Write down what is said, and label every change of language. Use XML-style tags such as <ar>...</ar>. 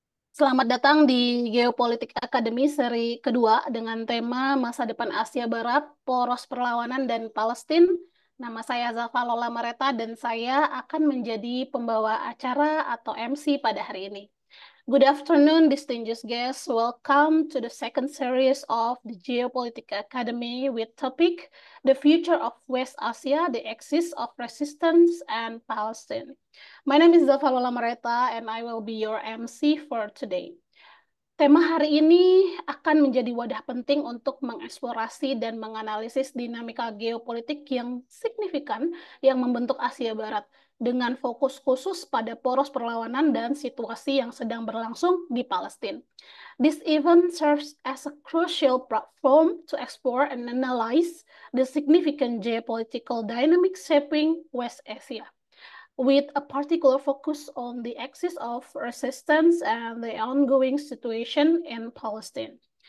<id>Selamat datang di Geopolitik Academy seri kedua dengan tema Masa Depan Asia Barat, Poros Perlawanan dan Palestina. Nama saya Zalfa Lola Mareta dan saya akan menjadi pembawa acara atau MC pada hari ini.</id> <en>Good afternoon, distinguished guests. Welcome to the second series of the Geopolitical Academy with topic The Future of West Asia, the Axis of Resistance and Palestine. My name is Zalfa Lola Mareta and I will be your MC for today.</en> <id>Tema hari ini akan menjadi wadah penting untuk mengeksplorasi dan menganalisis dinamika geopolitik yang signifikan yang membentuk Asia Barat dengan fokus khusus pada poros perlawanan dan situasi yang sedang berlangsung di Palestina.</id> <en>This event serves as a crucial platform to explore and analyze the significant geopolitical dynamics shaping West Asia, with a particular focus on the axis of resistance and the ongoing situation in Palestine.</en>